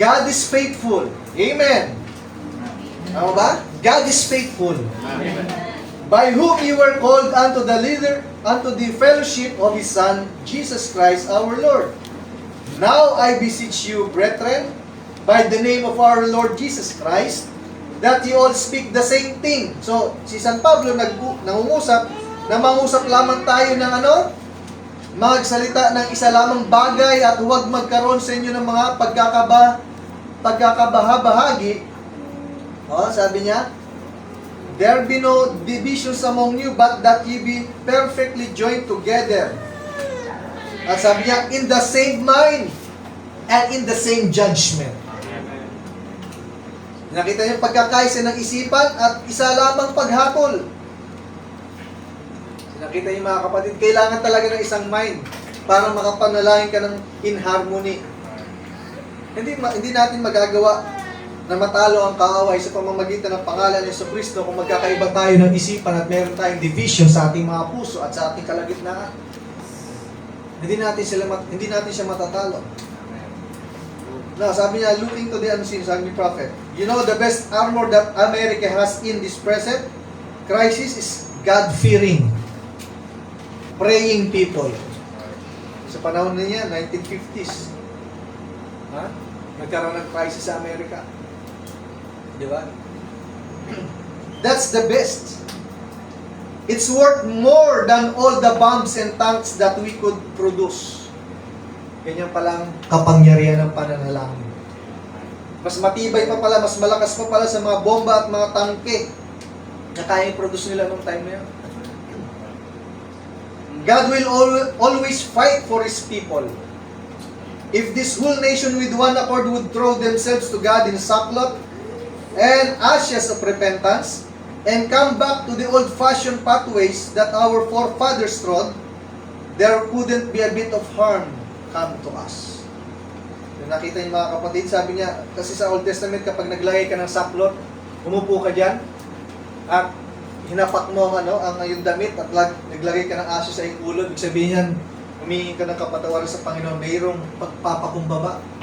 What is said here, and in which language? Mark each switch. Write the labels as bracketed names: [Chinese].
[English] God is faithful. Amen. [Filipino] Tama ba? [English] God is faithful. Amen. By whom you were called unto the fellowship of His Son, Jesus Christ our Lord. Now I beseech you, brethren, by the name of our Lord Jesus Christ, that you all speak the same thing. [Filipino] So, si San Pablo nangungusap, na mangusap lamang tayo ng ano? Magsalita ng isa lamang bagay at huwag magkaroon sa inyo ng mga pagkakabaha-bahagi. Sabi niya, [English] there be no divisions among you, but that ye be perfectly joined together. [Filipino] At sabi niya, [English] in the same mind and in the same judgment. [Filipino] Nakita niyo pagkakaisa ng isipan at isa lamang paghakol. Nakita niyo mga kapatid, kailangan talaga ng isang mind para makapanalangin ka ng [English] in harmony. [Filipino] Hindi natin magagawa na matalo ang kaaway sa pamamagitan ng pangalan ni Jesucristo kung magkakaiba tayo ng isipan at meron tayong division sa ating mga puso at sa ating kalagitnaan. Hindi natin siya matatalo. [English] Now, [Filipino] sabi niya, [English] looking to the unseen, [Filipino] sabi ni Prophet, [English] you know, the best armor that America has in this present crisis is God-fearing, praying people. [Filipino] Sa panahon niya, 1950s, nagkaroon ng crisis sa Amerika. Di ba? [English] That's the best. It's worth more than all the bombs and tanks that we could produce. [Filipino] Ganyan palang kapangyarihan ng pananalangin. Mas matibay pa pala, mas malakas pa pala sa mga bomba at mga tangke na kaya i-produce nila nung time na yun. [English] God will always fight for His people. If this whole nation with one accord would throw themselves to God in sackcloth and ashes of repentance, and come back to the old-fashioned pathways that our forefathers trod, there wouldn't be a bit of harm come to us. [Filipino] Yung nakita niyo mga kapatid, sabi niya, kasi sa Old Testament, kapag naglagay ka ng sackcloth, umupo ka dyan, at hinapak mo ang yung damit, at naglagay ka ng ashes sa ikulod, ibig sabihin yan, humingi ka ng kapatawaran sa Panginoon, mayroong pagpapakumbaba.